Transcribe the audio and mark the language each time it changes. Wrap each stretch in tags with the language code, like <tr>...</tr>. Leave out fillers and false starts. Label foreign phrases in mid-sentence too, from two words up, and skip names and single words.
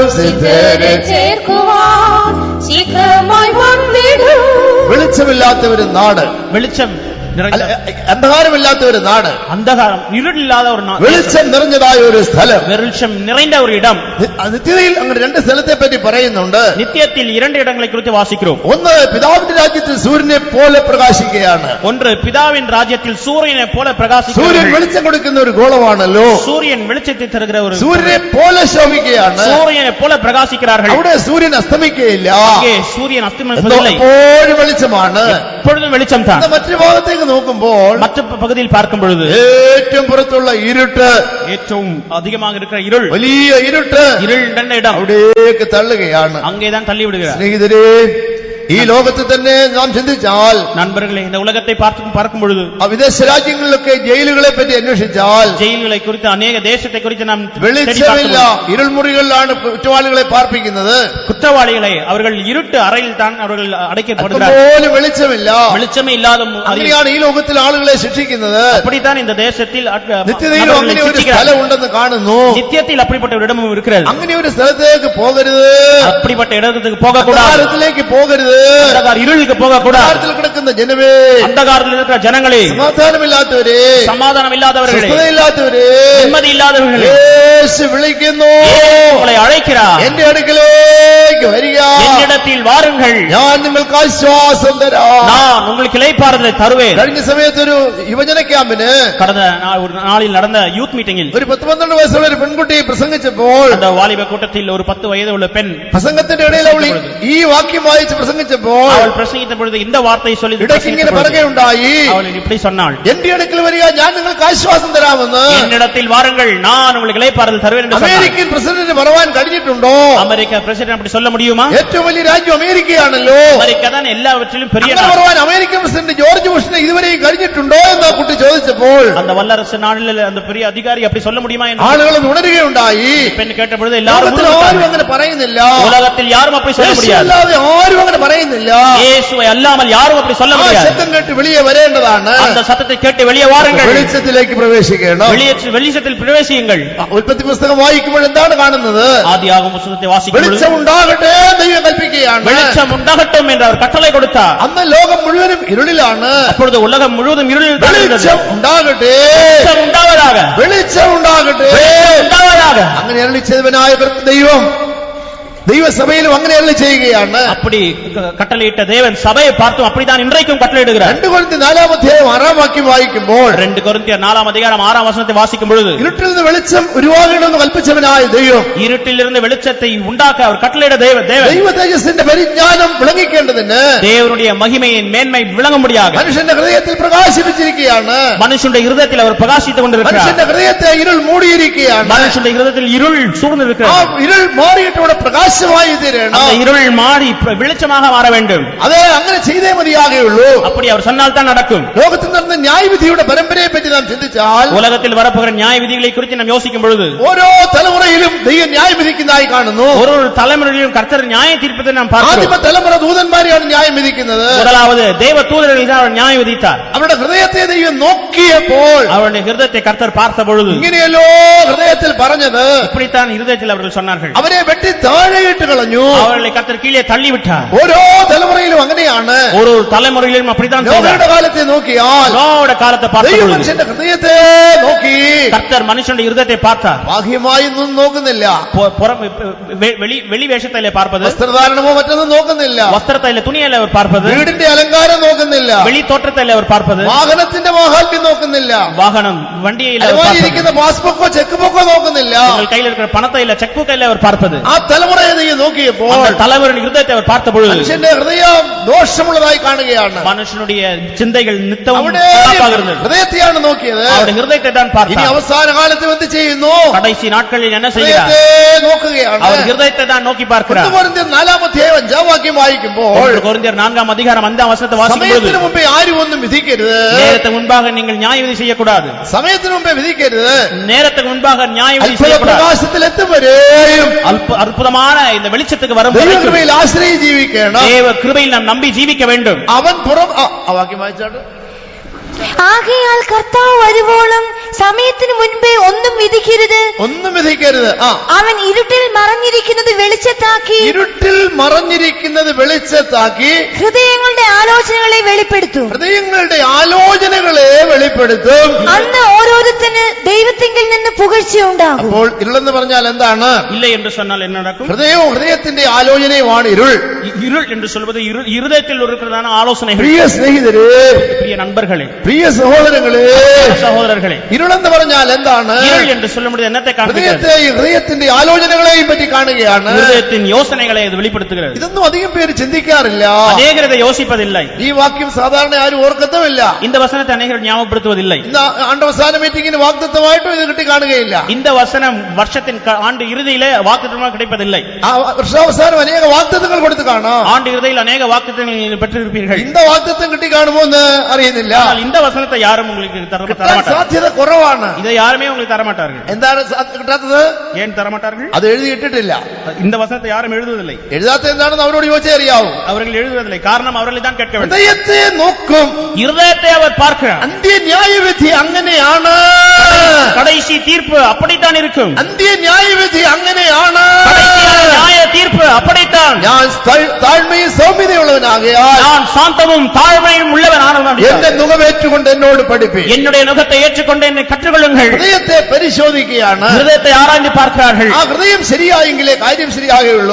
<ml>സിദ്ധരെ ചേർക്കുവാൻ ശീഘ്രമായി വന്നിടും. വെളിച്ചമില്ലാത്ത ഒരു നാട്, വെളിച്ചം നിറഞ്ഞ അന്ധകാരമില്ലാത്ത ഒരു നാട്, അന്ധകാരം ഇരുളില്ലാத ഒരു വെളിച്ചം നിറഞ്ഞതായ ഒരു സ്ഥലം. വെളിച്ചം നിറഞ്ഞ ഒരു ഇടം. നിത്യതയിൽ അങ്ങനെ രണ്ട് സ്ഥലത്തെ പറ്റി പറയുന്നുണ്ട്.</ml> <ta>നിത്യത്തിൽ இரண்டு இடங்களை குறித்து வாசிக்கிறோம்.</ta> <ml>ഒന്ന് പിതാവിന്റെ രാജ്യത്തിൽ സൂര്യനെ പോലെ പ്രകാശിക്കുകയാണ്.</ml> <ta>ஒன்று பிதாவின் ராஜ்யத்தில் சூரியனை போல</ta> <ml>സൂര്യൻ</ml> <ta>பிரகாசிக்கிறது.</ta> <ml>വെളിച്ചം കൊടുക്കുന്ന ഒരു ഗോളമാണല്ലോ.</ml> <ta>சூரியன் வெளிச்சத்தை தருகிற ஒரு</ta> <ml>സൂര്യനെ പോലെ ശോഭിക്കുകയാണ്.</ml> <ta>சூரியனை போல பிரகாசிக்கிறார்கள்.</ta> <ml>അവിടെ സൂര്യൻ അസ്തമിക്കുകയില്ല,</ml> <ta>அங்கே சூரியன் அஸ்தமிப்பதில்லை,</ta> <ml>എപ്പോഴും വെളിച്ചമാണ്.</ml> <ta>எப்பொழுதும் வெளிச்சம் தான்.</ta> <ml>മറ്റൊരു ഭാഗത്തേക്ക് നോക്കുമ്പോൾ</ml> <ta>மற்ற பகுதியில் பார்க்கும் பொழுது</ta> <ml>ഏറ്റവും പുറത്തുള്ള ഇരുട്ട്,</ml> <ta>ഏറ്റവും அதிகமாக இருக்கிற இருள்,</ta> <ml>വലിയ ഇരുട്ട്</ml> <ta>இருள் நிறைந்த இடம்,</ta> <ml>അവിടേക്ക് തള്ളുകയാണ്.</ml> <ta>அங்கேதான் தள்ளி விடுகிறார்.</ta> <ml>സ്നേഹിതരെ, ഈ ലോകത്തിൽ തന്നെ നാം ചിന്തിച്ചാൽ,</ml> <ta>நண்பர்களே, இந்த உலகத்தை பார்க்கும் பொழுது,</ta> <ml>വിദേശ രാജ്യങ്ങളിലൊക്കെ ജയിലുകളെ പറ്റി അന്വേഷിച്ചാൽ,</ml> <ta>ജയിലുകളെ குறித்து</ta> <ml>അനേക ദേശത്തെ</ml> <ta>குறித்து நாம்</ta> <ml>വെളിച്ചമില്ല, ഇരുൾമുറികളിലാണ് കുറ്റവാളികളെ പാർപ്പിക്കുന്നത്.</ml> <ta>குற்றவாளிகளை அவர்கள் இருட்டு அறையில் தான் அவர்கள் அடைக்கப்படுகிறார்கள்.</ta> <ml>പോലും വെളിച്ചമില്ല.</ml> <ta>வெளிச்சமே இல்லாத</ta> <ml>അങ്ങനെയാണ് ഈ ലോകത്തിൽ ആളുകളെ ശിക്ഷിക്കുന്നത്.</ml> <ta>அப்படித்தான் இந்த தேசத்தில்</ta> <ml>നിത്യതയിലും അങ്ങനെ ഒരു സ്ഥലം ഉണ്ടെന്ന് കാണുന്നു.</ml> <ta>நித்தியத்தில் அப்படிப்பட்ட ஒரு இடமும் இருக்கிறது.</ta> <ml>അങ്ങനെ ഒരു സ്ഥലത്തേക്ക് പോകരുത്,</ml> <ta>அப்படிப்பட்ட இடத்துக்கு போகக்கூடாது,</ta> <ml>അന്ധകാരത്തിലേക്ക് പോകരുത്,</ml> <ta>இருளுக்கு போகக்கூடாது.</ta> <ml>അന്ധകാരത്തിൽ കിടക്കുന്ന ജനമേ,</ml> <ta>அந்தகாரத்தில் இருக்கிற ஜனங்களே,</ta> <ml>സമാധാനമില്ലാത്തവരെ,</ml> <ta>சமாதானம் இல்லாதவர்களே,</ta> <ml>സ്വസ്ഥതയില്ലാത്തവരെ,</ml> <ta>நிம்மதி இல்லாதவர்களே,</ta> <ml>യേശു വിളിക്കുന്നു,</ml> <ta>உங்களை அழைக்கிறார்.</ta> <ml>എന്റെ അടുക്കലേക്ക് വരിക,</ml> <ta>என்னிடத்தில் வாருங்கள்,</ta> <ml>ഞാൻ നിങ്ങൾക്ക് ആശ്വാസം തരാം.</ml> <ta>நான் உங்களுக்கு இளைப்பாறுதலை தருவேன்.</ta> <ml>കഴിഞ്ഞ സമയത്ത് ഒരു യുവജന ക്യാമ്പിന്</ml> <ta>கடந்த ஒரு நாளில் நடந்த</ta> <en>youth meetingil</en> <ml>ഒരു 10-12 വയസ്സുള്ള ഒരു പെൺകുട്ടി പ്രസംഗിച്ചപ്പോൾ,</ml> <ta>அந்த வாலிப கூட்டத்தில் ஒரு 10 வயது உள்ள பெண்</ta> <ml>പ്രസംഗത്തിന്റെ ഇടയിൽ അവൾ ഈ വാക്യം വായിച്ച് പ്രസംഗിച്ചപ്പോൾ</ml> <ta>அவள் பிரசங்கித்த பொழுது இந்த வார்த்தை சொல்லி</ta> <ml>ഇടയ്ക്ക് ഇങ്ങനെ പറയുകയുണ്ടായി,</ml> <ta>அவள் இப்படி சொன்னாள்,</ta> <ml>എന്റെ അടുക്കൽ വരിക, ഞാൻ നിങ്ങൾക്ക് ആശ്വാസം തരാമെന്ന്.</ml> <ta>என்னிடத்தில் வாருங்கள், நான் உங்களுக்கு இளைப்பாறுதல் தருவேன் என்று சொன்னாள்.</ta> <en>American president</en> <ml>പറയാൻ കഴിഞ്ഞിട്ടുണ്ടോ?</ml> <ta>அமெரிக்க பிரசிடென்ட் அப்படி சொல்ல முடியுமா?</ta> <ml>ഏറ്റവും വലിയ രാജ്യം അമേരിക്കയാണല്ലോ.</ml> <ta>அமெரிக்கா தான் எல்லாவற்றிலும் பெரிய</ta> <ml>അങ്ങനെ</ml> <ta>நாடு.</ta> <ml>പറയാൻ</ml> <en>American president</en> <ml>ജോർജ് ബുഷിനെ ഇതുവരെയും കഴിഞ്ഞിട്ടുണ്ടോ എന്ന് ആ കുട്ടി ചോദിച്ചപ്പോൾ,</ml> <ta>அந்த வல்லரசு நாளில் அந்த பெரிய அதிகாரி அப்படி சொல்ல முடியுமா என்று</ta> <ml>ആളുകൾ ഉണരുകയുണ്ടായി.</ml> <ta>பெண் கேட்ட பொழுது எல்லாரும்</ta> <ml>ലോകത്തിൽ ആരും</ml> <ta>உணர்ந்தார்கள்.</ta> <ml>അങ്ങനെ പറയുന്നില്ല,</ml> <ta>உலகத்தில் யாரும் அப்படி சொல்ல</ta> <ml>യേശു</ml> <ta>முடியாது.</ta> <ml>അല്ലാതെ ആരും അങ്ങനെ പറയുന്നില്ല.</ml> <ta>இயேசுவை அல்லாமல் யாரும் அப்படி சொல்ல</ta> <ml>ആ</ml> <ta>முடியாது.</ta> <ml>ശബ്ദം കേട്ട് വെളിയെ വരേണ്ടതാണ്,</ml> <ta>அந்த சத்தத்தை கேட்டு வெளியே வாருங்கள்,</ta> <ml>വെളിച്ചത്തിലേക്ക് പ്രവേശിക്കണം.</ml> <ta>வெளிச்சத்தில் பிரவேசியுங்கள்.</ta> <ml>ഉൽപ്പത്തി പുസ്തകം വായിക്കുമ്പോൾ എന്താണ് കാണുന്നത്?</ml> <ta>ஆதியாகம புத்தகத்தை வாசிக்கும் பொழுது</ta> <ml>വെളിച്ചം ഉണ്ടാകട്ടെ ദൈവം കൽപ്പിക്കുകയാണ്.</ml> <ta>வெளிச்சம் உண்டாகட்டும் என்று அவர் கட்டளை கொடுத்தார்.</ta> <ml>അന്ന് ലോകം മുഴുവനും ഇരുളിലാണ്.</ml> <ta>அப்பொழுது உலகம் முழுவதும் இருளில் தான் இருந்தது.</ta> <ml>വെളിച്ചം ഉണ്ടാകട്ടെ,</ml> <ta>வெளிச்சம் உண்டாவதாக,</ta> <ml>വെളിച്ചം ഉണ്ടാകട്ടെ.</ml> <ta>உண்டாவதாக.</ta> <ml>അങ്ങനെ അരുളി ചെയ്തവനായ ദൈവം ദൈവസഭയിലും അങ്ങനെ അരുളി ചെയ്യുകയാണ്.</ml> <ta>அப்படி கட்டளையிட்ட தேவன் சபையை பார்த்தும் அப்படித்தான் இன்றைக்கும் கட்டளையிடுகிறார்.</ta> <ml>2 കൊരിന്ത്യർ 4-ാം അധ്യായം 6-ാം വാക്യം വായിക്കുമ്പോൾ,</ml> <ta>2 கொரிந்தியர் 4-ാம் அதிகாரம் 6-ാം வசனத்தை வாசிக்கும் பொழுது,</ta> <ml>ഇരുട്ടിൽ നിന്ന് വെളിച്ചം ഉരുവാകണമെന്ന് കൽപ്പിച്ചവനായ ദൈവം,</ml> <ta>இருட்டிலிருந்து வெளிச்சத்தை உண்டாக்க அவர் கட்டளையிட தேவன்</ta> <ml>ദൈവ തേജസ്സിന്റെ പരിജ്ഞാനം വിളങ്ങിക്കേണ്ടതിന്</ml> <ta>தேவனுடைய மகிமையின் மேன்மை விளங்கும்படியாக</ta> <ml>മനുഷ്യന്റെ ഹൃദയത്തിൽ പ്രകാശിപ്പിച്ചിരിക്കുകയാണ്.</ml> <ta>மனுஷனுடைய இருதயத்தில் அவர் பிரகாசித்துக் கொண்டிருக்கிறார்.</ta> <ml>മനുഷ്യന്റെ ഹൃദയത്തെ ഇരുൾ മൂടിയിരിക്കുകയാണ്.</ml> <ta>மனுஷனுடைய இருதயத்தில் இருள்</ta> <ml>ആ</ml> <ta>சூழ்ந்திருக்கிறது.</ta> <ml>ഇരുൾ മാറിയിട്ട് ഇവിടെ പ്രകാശമായി തീരണം.</ml> <ta>அந்த இருள் மாறி வெளிச்சமாக மாற வேண்டும்.</ta> <ml>അതെ, അങ്ങനെ ചെയ്തേ മതിയാകുള്ളൂ.</ml> <ta>அப்படி அவர் சொன்னால் தான் நடக்கும்.</ta> <ml>ലോകത്തിൽ നടന്ന ന്യായവിധിയുടെ പരമ്പരയെ പറ്റി നാം ചിന്തിച്ചാൽ,</ml> <ta>உலகத்தில் வரப்போகிற நியாய விதிகளை குறித்து நாம் யோசிக்கும் பொழுது</ta> <ml>ഓരോ തലമുറയിലും ദൈവം ന്യായം വിധിക്കുന്നതായി കാണുന്നു.</ml> <ta>ஒரு ஒரு தலைமுறையிலும் கர்த்தர் நியாய தீர்ப்பதை நாம் பார்க்கிறோம்.</ta> <ml>ആദ്യമ തലമുറ ദൂതന്മാരെയാണ് ന്യായം വിധിക്കുന്നത്.</ml> <ta>முதலாவது தேவ தூதர்களை தான் அவர் நியாயம் விதித்தார்.</ta> <ml>അവരുടെ ഹൃദയത്തെ ദൈവം നോക്കിയപ്പോൾ</ml> <ta>அவருடைய ஹிருதயத்தை கர்த்தர் பார்த்த பொழுது</ta> <ml>ഇങ്ങനെയല്ലോ ഹൃദയത്തിൽ പറഞ്ഞത്,</ml> <ta>இப்படித்தான் இருதயத்தில் அவர்கள் சொன்னார்கள்.</ta> <ml>അവരെ വെട്ടി താഴെയിട്ട് കളഞ്ഞു.</ml> <ta>அவர்களை கர்த்தர் கீழே தள்ளி விட்டார்.</ta> <ml>ഓരോ തലമുറയിലും അങ്ങനെയാണ്.</ml> <ta>ஒரு ஒரு தலைமுறையிலும் அப்படித்தான் செய்தார்.</ta> <ml>നോഹയുടെ കാലത്തെ നോക്കിയാൽ</ml> <ta>நோவோட காலத்தை பார்த்த</ta> <ml>ദൈവം</ml> <ta>பொழுது</ta> <ml>മനുഷ്യന്റെ ഹൃദയത്തെ നോക്കി</ml> <ta>கர்த்தர் மனுஷனுடைய இருதயத்தை பார்த்தார்.</ta> <ml>ബാഹ്യമായി ഒന്നും നോക്കുന്നില്ല.</ml> <ta>வெளி வேஷத்திலே பார்ப்பது,</ta> <ml>വസ്ത്രധാരണമോ മറ്റൊന്നും നോക്കുന്നില്ല.</ml> <ta>வஸ்திரத்திலே துணியிலே அவர் பார்ப்பது,</ta> <ml>വീടിന്റെ അലങ്കാരം നോക്കുന്നില്ല.</ml> <ta>வெளி தோற்றத்திலே அவர் பார்ப்பது,</ta> <ml>വാഹനത്തിന്റെ മാഹാത്മ്യം നോക്കുന്നില്ല.</ml> <ta>வாகனம் வண்டியிலே அவர்</ta> <ml>അതുമായി</ml> <ta>பார்ப்பது,</ta> <ml>ഇരിക്കുന്ന പാസ്ബുക്കോ ചെക്ക് ബുക്കോ നോക്കുന്നില്ല.</ml> <ta>உங்கள் கையில் இருக்கிற பணத்தை இல்ல செக் புக்கை அவர் பார்ப்பது.</ta> <ml>ആ തലമുറയെ ദൈവം നോക്കിയപ്പോൾ</ml> <ta>அந்த தலைவரின் இருதயத்தை அவர் பார்த்த பொழுது</ta> <ml>മനുഷ്യന്റെ ഹൃദയം ദോഷമുള്ളതായി കാണുകയാണ്.</ml> <ta>மனுஷனுடைய சிந்தைகள் நித்தமும்</ta> <ml>അവിടെ</ml> <ta>பாப்பாக இருந்தது.</ta> <ml>ഹൃദയത്തെയാണ് നോക്കിയത്.</ml> <ta>அவருடைய ഹൃദയத்தை தான்</ta> <ml>ഇനി</ml> <ta>பார்த்தார்.</ta> <ml>അവസാന കാലത്ത് എന്ത് ചെയ്യുന്നു?</ml> <ta>கடைசி நாட்களில் என்ன செய்கிறார்?</ta> <ml>ഹൃദയത്തെ നോക്കുകയാണ്.</ml> <ta>அவர் ഹൃദയத்தை தான் நோக்கி பார்க்கிறார்.</ta> <ml>1 കൊരിന്ത്യർ 4-5 വാക്യം വായിക്കുമ്പോൾ</ml> <ta>1 கொரிந்தியர் 4 அதிகாரம் 5 வசனத்தை வாசிக்கும் பொழுது</ta> <ml>സമയത്തിന് മുമ്പേ ആരും ഒന്നും വിധിക്കരുത്.</ml> <ta>நேரத்துக்கு முன்பாக நீங்கள் நியாய விதி செய்யக்கூடாது.</ta> <ml>സമയത്തിന് മുമ്പേ വിധിക്കരുത്.</ml> <ta>நேரத்துக்கு முன்பாக நியாய விதி</ta> <ml>അത്ഭുത</ml> <ta>செய்யக்கூடாது.</ta> <ml>പ്രകാശത്തിൽ എത്തും വരെയും</ml> <ta>அற்புதமான இந்த வெளிச்சத்துக்கு வரும்</ta> <ml>ദൈവകൃപയിൽ ആശ്രയിച്ച് ജീവിക്കണം.</ml> <ta>தேவ கிருபையில் நாம் நம்பி ஜீவிக்க வேண்டும்.</ta> <ml>അവൻ പുറം ആ വാക്യം വായിച്ചാട്ട്. ആകയാൽ കർത്താവ് വരുവോളം സമയത്തിന് മുൻപേ ഒന്നും വിധിക്കരുത്. ഒന്നും വിധിക്കരുത്. അവൻ ഇരുട്ടിൽ മറഞ്ഞിരിക്കുന്നത് വെളിച്ചത്താക്കി ഇരുട്ടിൽ മറഞ്ഞിരിക്കുന്നത് വെളിച്ചത്താക്കി ഹൃദയങ്ങളുടെ ആലോചനകളെ വെളിപ്പെടുത്തും. ഹൃദയങ്ങളുടെ ആലോചനകളെ വെളിപ്പെടുത്തും. അന്ന് ഓരോരുത്തന് ദൈവത്തിങ്കിൽ നിന്ന് പുകഴ്ചയുണ്ടാകും. അപ്പോൾ ഇരുളെന്ന് പറഞ്ഞാൽ എന്താണ്?</ml> <ta>இல்லை என்று சொன்னால் என்ன நடக்கும்?</ta> <ml>ഹൃദയവും ഹൃദയത്തിന്റെ ആലോചനയുമാണ് ഇരുൾ.</ml> <ta>இருள் என்று சொல்வது இருதயத்தில் இருக்கிறதான ஆலோசனைகள்.</ta> <ml>പ്രിയ സ്നേഹിതരേ,</ml> <ta>பிரிய நண்பர்களே,</ta> <ml>പ്രിയ സഹോദരങ്ങളെ,</ml> <ta>സഹോദരர்களே,</ta> <ml>ഇരുളെന്ന് പറഞ്ഞാൽ എന്താണ്?</ml> <ta>இருள் என்று சொல்ல முடியாது என்னத்தை காண்பிக்கிறது?</ta> <ml>ഹൃദയത്തെയും ഹൃദയത്തിന്റെ ആലോചനകളെയും പറ്റി കാണുകയാണ്.</ml> <ta>இருதயத்தின் யோசனைகளை இது வெளிப்படுத்துகிறது.</ta> <ml>ഇതൊന്നും അധികം പേര് ചിന്തിക്കാറില്ല.</ml> <ta>அநேகர் இதை யோசிப்பதில்லை.</ta> <ml>ഈ വാക്യം സാധാരണ ആരും ഓർക്കത്തുമില്ല.</ml> <ta>இந்த வசனத்தை அநேகர் ஞாபகப்படுத்துவதில்லை.</ta> <ml>ഇന്ന് ആണ്ടവസാന മീറ്റിംഗിന് വാഗ്ദത്തമായിട്ടും ഇത് കിട്ടി കാണുകയില്ല.</ml> <ta>இந்த வசனம் வருஷத்தின் ஆண்டு இறுதியிலே வாக்குத்தத்தமாக கிடைப்பதில்லை.</ta> <ml>ആ വർഷാവസാനം അനേക വാഗ്ദത്തങ്ങൾ കൊടുത്ത് കാണാം.</ml> <ta>ஆண்டு இறுதியில் அநேக வாக்குத்தத்தங்கள் பெற்றிருப்பீர்கள்.</ta> <ml>இந்த വാഗ്ദത്തം കിട്ടി കാണുമോ എന്ന് അറിയുന്നില്ല.</ml> <ta>ஆனால் இந்த வசனத்தை யாரும் உங்களுக்கு</ta> <ml>കിട്ടാൻ</ml> <ta>தரமாட்டார்கள்.</ta> <ml>സാധ്യത കുറവാണ്.</ml> <ta>இதை யாருமே உங்களுக்கு தரமாட்டார்கள்.</ta> <ml>എന്താണ് കിട്ടാത്തത്?</ml> <ta>ஏன் தரமாட்டார்கள்?</ta> <ml>അത് എഴുതിയിട്ടിട്ടില്ല.</ml> <ta>இந்த வசனத்தை யாரும் எழுதுவதில்லை.</ta> <ml>എഴുതാത്ത എന്താണെന്ന് അവരോട് ചോദിച്ചേ അറിയാവൂ.</ml> <ta>அவர்கள் எழுதுவதில்லை. காரணம் அவர்களை தான் கேட்க வேண்டும்.</ta> <ml>ഹൃദയത്തെ നോക്കും,</ml> <ta>இருதயத்தை அவர் பார்க்கிறார்.</ta> <ml>അന്ത്യ ന്യായവിധി അങ്ങനെയാണ്.</ml> <ta>கடைசி தீர்ப்பு அப்படித்தான் இருக்கும்.</ta> <ml>അന്ത്യ ന്യായവിധി അങ്ങനെയാണ്.</ml> <ta>கடைசியான நியாய தீர்ப்பு அப்படித்தான்.</ta> <ml>ഞാൻ താഴ്മയും സൗമ്യതയുള്ളവനാകയാൽ</ml> <ta>நான் சாந்தமும் தாழ்மையும் உள்ளவன் ஆனவன்.</ta> <ml>എന്റെ മുഖമേറ്റുകൊണ്ട് എന്നോട് പഠിപ്പി.</ml> <ta>என்னுடைய நுகத்தை ஏற்றுக்கொண்டு என்னை கற்றுக்கொள்ளுங்கள்.</ta> <ml>ഹൃദയത്തെ പരിശോധിക്കുകയാണ്.</ml> <ta>ஹிருதயத்தை ஆராய்ந்து பார்க்கிறார்கள்.</ta> <ml>ആ ഹൃദയം ശരിയായെങ്കിലേ കാര്യം ശരിയാകുകയുള്ളൂ.</ml>